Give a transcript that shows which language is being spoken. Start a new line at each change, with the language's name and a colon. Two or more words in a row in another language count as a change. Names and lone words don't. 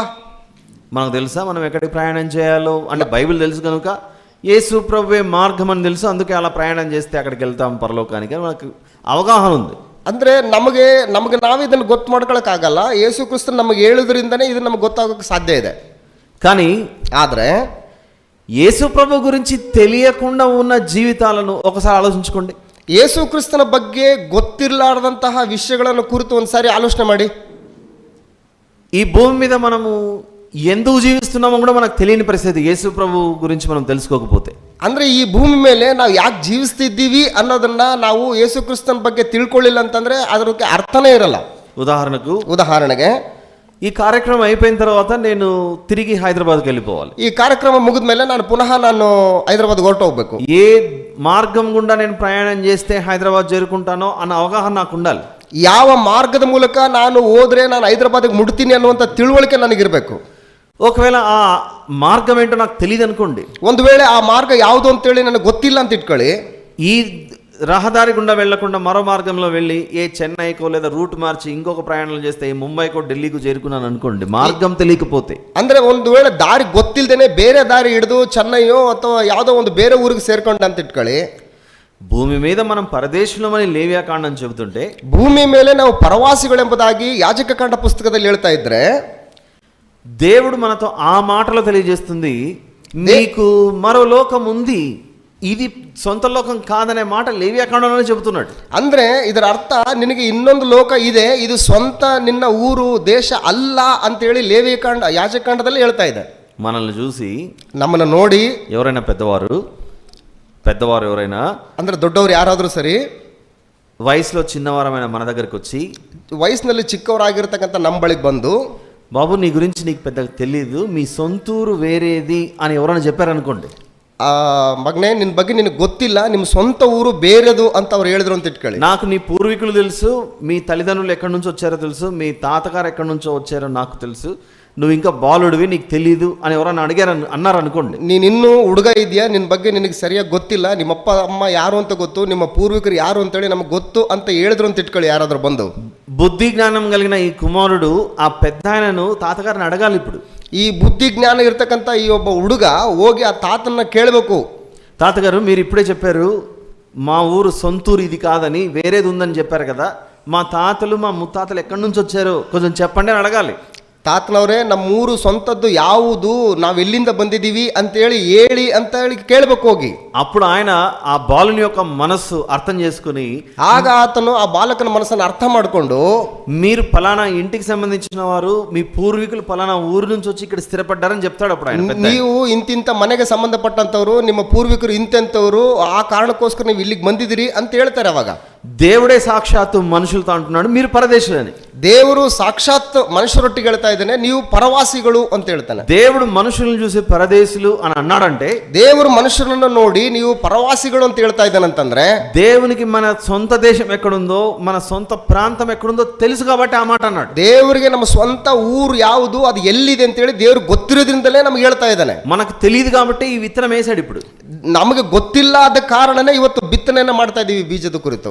Telugu: మనకు తెలుసా మనం ఎక్కడికి ప్రయాణం చేయాలో? అంటే బైబిల్ తెలుసు కనుక, యేసు ప్రభువే మార్గం అని తెలుసు, అందుకే అలా ప్రయాణం చేస్తే అక్కడికి వెళ్తాం పరలోకానికి అని మనకు అవగాహన ఉంది.
Kannada: ಅಂದ್ರೆ ನಮಗೆ ನಾವೇ ಇದನ್ನು ಗೊತ್ತು ಮಾಡ್ಕೊಳಕ್ಕಾಗಲ್ಲ. ಯೇಸು ಕ್ರಿಸ್ತ ನಮಗೆ ಹೇಳುವುದರಿಂದನೇ ಇದು ನಮಗೆ ಗೊತ್ತಾಗೋಕ್ಕೆ ಸಾಧ್ಯ ಇದೆ.
Telugu: కానీ
Kannada: ಆದರೆ
Telugu: యేసు ప్రభు గురించి తెలియకుండా ఉన్న జీవితాలను ఒకసారి ఆలోచించుకోండి.
Kannada: ಯೇಸು ಕ್ರಿಸ್ತನ ಬಗ್ಗೆ ಗೊತ್ತಿರಲಾರದಂತಹ ವಿಷಯಗಳನ್ನು ಕುರಿತು ಒಂದ್ಸಾರಿ ಆಲೋಚನೆ ಮಾಡಿ.
Telugu: ఈ భూమి మీద మనము ఎందుకు జీవిస్తున్నామో కూడా మనకు తెలియని పరిస్థితి, యేసు ప్రభు గురించి మనం తెలుసుకోకపోతే.
Kannada: ಅಂದ್ರೆ ಈ ಭೂಮಿ ಮೇಲೆ ನಾವು ಯಾಕೆ ಜೀವಿಸ್ತಿದ್ದೀವಿ ಅನ್ನೋದನ್ನ ನಾವು ಯೇಸು ಕ್ರಿಸ್ತನ ಬಗ್ಗೆ ತಿಳ್ಕೊಳ್ಳಿಲ್ಲ ಅಂತಂದ್ರೆ ಅದಕ್ಕೆ ಅರ್ಥನೇ ಇರಲ್ಲ. ಉದಾಹರಣೆಗೆ
Telugu: ఈ కార్యక్రమం అయిపోయిన తర్వాత నేను తిరిగి హైదరాబాద్కి వెళ్ళిపోవాలి.
Kannada: ఈ కార్ಯಕ್ರಮ ಮುಗಿದ ಮೇಲೆ ನಾನು ಪುನಃ హైదరాబాద్ ಹೊರಟು ಹೋಗ್ಬೇಕು.
Telugu: ఏ మార్గం గుండా నేను ప్రయాణం చేస్తే హైదరాబాద్ చేరుకుంటానో అన్న అవగాహన నాకు ఉండాలి.
Kannada: ಯಾವ ಮಾರ್ಗದ ಮೂಲಕ ನಾನು ಹೋದ್ರೆ ನಾನು ಹೈದರಾబాద్ಗೆ ಮುಟ್ತೀನಿ ಅನ್ನುವಂಥ ತಿಳುವಳಿಕೆ ನನಗಿರಬೇಕು.
Telugu: ఒకవేళ ఆ మార్గం ఏంటో నాకు తెలియదు అనుకోండి,
Kannada: ಒಂದು ವೇಳೆ ಆ ಮಾರ್ಗ ಯಾವುದು ಅಂತೇಳಿ ನನಗೆ ಗೊತ್ತಿಲ್ಲ ಅಂತ ಇಟ್ಕೊಳ್ಳಿ,
Telugu: ఈ రహదారి గుండా వెళ్లకుండా మరో మార్గంలో వెళ్ళి ఏ చెన్నైకో లేదా రూట్ మార్చి ఇంకొక ప్రయాణం చేస్తే ముంబైకో ఢిల్లీకో చేరుకున్నాను అనుకోండి, మార్గం తెలియకపోతే.
Kannada: ಅಂದ್ರೆ ಒಂದು ವೇಳೆ ದಾರಿ ಗೊತ್ತಿಲ್ಲದೇನೆ ಬೇರೆ ದಾರಿ ಹಿಡಿದು ಚೆನ್ನೈಯೋ ಅಥವಾ ಯಾವುದೋ ಒಂದು ಬೇರೆ ಊರಿಗೆ ಸೇರ್ಕೊಂಡೆ ಅಂತ ಇಟ್ಕೊಳ್ಳಿ,
Telugu: భూమి మీద మనం పరదేశులమని లేవియాకాండం చెబుతుంటే,
Kannada: ಭೂಮಿ ಮೇಲೆ ನಾವು ಪರವಾಸಿಗಳೆಂಬುದಾಗಿ ಯಾಜಕಕಾಂಡ ಪುಸ್ತಕದಲ್ಲಿ ಹೇಳ್ತಾ ಇದ್ರೆ,
Telugu: దేవుడు మనతో ఆ మాటలో తెలియజేస్తుంది, నీకు మరో లోకం ఉంది, ఇది సొంత లోకం కాదనే మాట లేవ్యాకాండంలోనే చెబుతున్నాడు.
Kannada: ಅಂದ್ರೆ ಇದರ ಅರ್ಥ ನಿನಗೆ ಇನ್ನೊಂದು ಲೋಕ ಇದೆ, ಇದು ಸ್ವಂತ ನಿನ್ನ ಊರು ದೇಶ ಅಲ್ಲ ಅಂತೇಳಿ ಲೇವಿಯಕಾಂಡ ಯಾಜಕಾಂಡದಲ್ಲಿ ಹೇಳ್ತಾ ಇದೆ.
Telugu: మనల్ని చూసి
Kannada: ನಮ್ಮನ್ನ ನೋಡಿ
Telugu: ఎవరైనా పెద్దవారు ఎవరైనా
Kannada: ಅಂದ್ರೆ ದೊಡ್ಡವರು ಯಾರಾದರೂ ಸರಿ
Telugu: వయసులో చిన్నవారమైన మన దగ్గరికి వచ్చి
Kannada: ವಯಸ್ಸಿನಲ್ಲಿ ಚಿಕ್ಕವರಾಗಿರ್ತಕ್ಕಂಥ ನಮ್ಮ ಬಳಿಗೆ ಬಂದು,
Telugu: బాబు నీ గురించి నీకు పెద్దగా తెలియదు, మీ సొంతూరు వేరేది అని ఎవరైనా చెప్పారనుకోండి,
Kannada: ಮಗನೇ ನಿನ್ನ ಬಗ್ಗೆ ನಿನಗೆ ಗೊತ್ತಿಲ್ಲ, ನಿಮ್ಮ ಸ್ವಂತ ಊರು ಬೇರೆದು ಅಂತ ಅವ್ರು ಹೇಳಿದ್ರು ಅಂತ ಇಟ್ಕೊಳ್ಳಿ.
Telugu: నాకు నీ పూర్వీకులు తెలుసు, మీ తల్లిదండ్రులు ఎక్కడి నుంచి వచ్చారో తెలుసు, మీ తాతగారు ఎక్కడి నుంచో వచ్చారో నాకు తెలుసు, నువ్వు ఇంకా బాలుడివి నీకు తెలీదు అని ఎవరైనా అన్నారు అనుకోండి.
Kannada: ನೀನು ಇನ್ನೂ ಹುಡುಗ ಇದೆಯಾ, ನಿನ್ನ ಬಗ್ಗೆ ನಿನಗೆ ಸರಿಯಾಗಿ ಗೊತ್ತಿಲ್ಲ, ನಿಮ್ಮಪ್ಪ ಅಮ್ಮ ಯಾರು ಅಂತ ಗೊತ್ತು, ನಿಮ್ಮ ಪೂರ್ವಿಕರು ಯಾರು ಅಂತೇಳಿ ನಮಗೆ ಗೊತ್ತು ಅಂತ ಹೇಳಿದ್ರು ಅಂತ ಇಟ್ಕೊಳ್ಳಿ ಯಾರಾದ್ರೂ ಬಂದು.
Telugu: బుద్ధి జ్ఞానం కలిగిన ఈ కుమారుడు ఆ పెద్ద ఆయనను తాతగారిని అడగాలి. ఇప్పుడు
Kannada: ಈ ಬುದ್ಧಿ ಜ್ಞಾನ ಇರ್ತಕ್ಕಂಥ ಈ ಒಬ್ಬ ಹುಡುಗ ಹೋಗಿ ಆ ತಾತನ್ನ ಕೇಳಬೇಕು.
Telugu: తాతగారు మీరు ఇప్పుడే చెప్పారు మా ఊరు సొంతూరు ఇది కాదని వేరేది ఉందని చెప్పారు కదా, మా తాతలు మా ముత్తాతలు ఎక్కడి నుంచి వచ్చారో కొంచెం చెప్పండి అని అడగాలి.
Kannada: ತಾತನವರೇ ನಮ್ಮೂರು ಸ್ವಂತದ್ದು ಯಾವುದು, ನಾವೆಲ್ಲಿಂದ ಬಂದಿದ್ದೀವಿ ಅಂತೇಳಿ ಹೇಳಿ ಅಂತ ಹೇಳಿ ಕೇಳಬೇಕು ಹೋಗಿ.
Telugu: అప్పుడు ఆయన ఆ బాలుని యొక్క మనస్సు అర్థం చేసుకుని,
Kannada: ಆಗ ಆತನು ಆ ಬಾಲಕನ ಮನಸ್ಸನ್ನು ಅರ್ಥ ಮಾಡಿಕೊಂಡು,
Telugu: మీరు ఫలానా ఇంటికి సంబంధించిన వారు, మీ పూర్వీకులు ఫలానా ఊరు నుంచి వచ్చి ఇక్కడ స్థిరపడ్డారని చెప్తాడు. అప్పుడు ఆయన
Kannada: ನೀವು ಇಂತಿಂತ ಮನೆಗೆ ಸಂಬಂಧಪಟ್ಟಂತವ್ರು, ನಿಮ್ಮ ಪೂರ್ವಿಕರು ಇಂತೆಂತವ್ರು, ಆ ಕಾರಣಕ್ಕೋಸ್ಕರ ನೀವು ಇಲ್ಲಿಗೆ ಬಂದಿದ್ದೀರಿ ಅಂತ ಹೇಳ್ತಾರೆ. ಅವಾಗ
Telugu: దేవుడే సాక్షాత్తు మనుషులతో అంటున్నాడు మీరు పరదేశులని.
Kannada: ದೇವರು ಸಾಕ್ಷಾತ್ ಮನುಷ್ಯರೊಟ್ಟಿಗೆ ಹೇಳ್ತಾ ಇದ್ದಾನೆ, ನೀವು ಪರವಾಸಿಗಳು ಅಂತ ಹೇಳ್ತಾನೆ.
Telugu: దేవుడు మనుషులను చూసి పరదేశులు అని అన్నాడంటే,
Kannada: ದೇವರು ಮನುಷ್ಯರನ್ನು ನೋಡಿ ನೀವು ಪರವಾಸಿಗಳು ಅಂತ ಹೇಳ್ತಾ ಇದ್ದಾನಂತಂದ್ರೆ,
Telugu: దేవునికి మన సొంత దేశం ఎక్కడుందో, మన సొంత ప్రాంతం ఎక్కడుందో తెలుసు కాబట్టి ఆ మాట అన్నాడు.
Kannada: ದೇವರಿಗೆ ನಮ್ಮ ಸ್ವಂತ ಊರು ಯಾವುದು, ಅದು ಎಲ್ಲಿದೆ ಅಂತೇಳಿ ದೇವ್ರು ಗೊತ್ತಿರೋದ್ರಿಂದಲೇ ನಮ್ಗೆ ಹೇಳ್ತಾ ಇದ್ದಾನೆ.
Telugu: మనకు తెలియదు కాబట్టి ఈ విత్తనం వేసాడు. ఇప్పుడు
Kannada: ನಮಗೆ ಗೊತ್ತಿಲ್ಲ ಆದ ಕಾರಣನೇ ಇವತ್ತು ಬಿತ್ತನೆಯನ್ನ ಮಾಡ್ತಾ ಇದೀವಿ ಬೀಜದ ಕುರಿತು.